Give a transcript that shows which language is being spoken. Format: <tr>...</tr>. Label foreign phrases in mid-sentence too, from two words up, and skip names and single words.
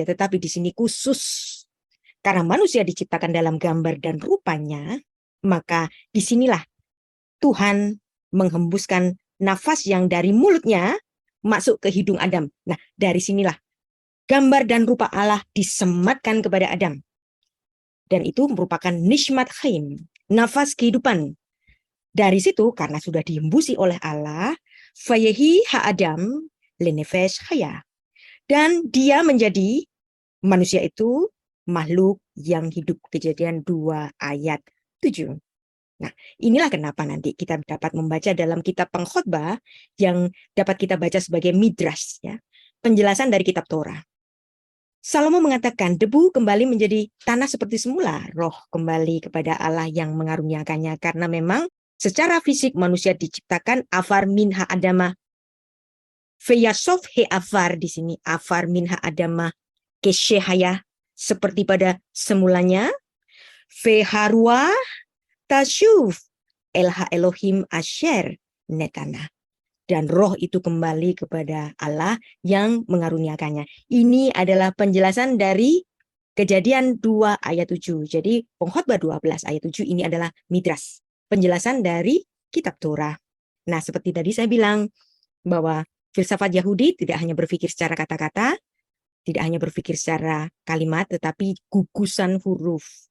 <id>Tetapi di sini khusus karena manusia diciptakan dalam gambar dan rupanya, maka disinilah Tuhan menghembuskan nafas yang dari mulutnya masuk ke hidung Adam. Nah dari sinilah gambar dan rupa Allah disematkan kepada Adam. Dan itu merupakan</id> <he>נשמת חיים,</he> <id>nafas kehidupan. Dari situ karena sudah dihembusi oleh Allah,</id> <he>ויהי האדם לנפש חיה.</he> <id>Dan dia menjadi manusia itu makhluk yang hidup. Kejadian 2 ayat 7. Nah, inilah kenapa nanti kita dapat membaca dalam kitab Pengkhotbah yang dapat kita baca sebagai midrash, ya, penjelasan dari kitab Torah. Salomo mengatakan debu kembali menjadi tanah seperti semula, roh kembali kepada Allah yang mengaruniakannya, karena memang secara fisik manusia diciptakan</id> <he>עפר מן האדמה. וישב העפר</he> <id>di sini,</id> <he>עפר מן האדמה כשהיה,</he> <id>seperti pada semulanya.</id> <he>והרוח תשוב אל האלהים אשר נתנה.</he> <id>Dan roh itu kembali kepada Allah yang mengaruniakannya. Ini adalah penjelasan dari Kejadian 2 ayat 7. Jadi Pengkhotbah 12 ayat 7 ini adalah midrash, penjelasan dari kitab Torah. Nah, seperti tadi saya bilang bahwa Filsafat Yahudi tidak hanya berpikir secara kata-kata, tidak hanya berpikir secara kalimat, tetapi gugusan huruf.</id>